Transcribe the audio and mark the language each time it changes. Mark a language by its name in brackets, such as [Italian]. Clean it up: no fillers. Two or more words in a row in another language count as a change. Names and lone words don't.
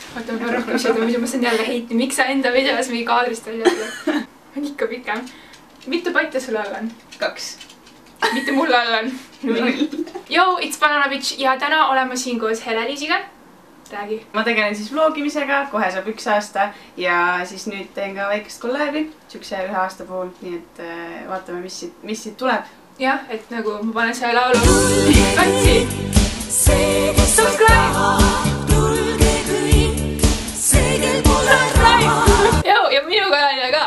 [Estonian] Oota, ma rohkem seda, muidu ma saan jälle heiti. Miks sa enda videos mingi kaadrist välja ütled? On ikka pikem. Mitu patja sul all on? 2. Mitte mul all on 0. [English] Yo, it's Banana Bitch [Estonian] ja täna oleme siin koos Helle-Liisiga. Räägi. Ma tegelen siis vlogimisega, kohe saab 1 aasta ja siis nüüd teen ka väikest kolläbi, sükse 1 aasta puhul, nii et vaatame, mis siit tuleb. Jah, et nagu ma panen selle laulu katsi. Subscribe! Joo, ja minu kanalile ka.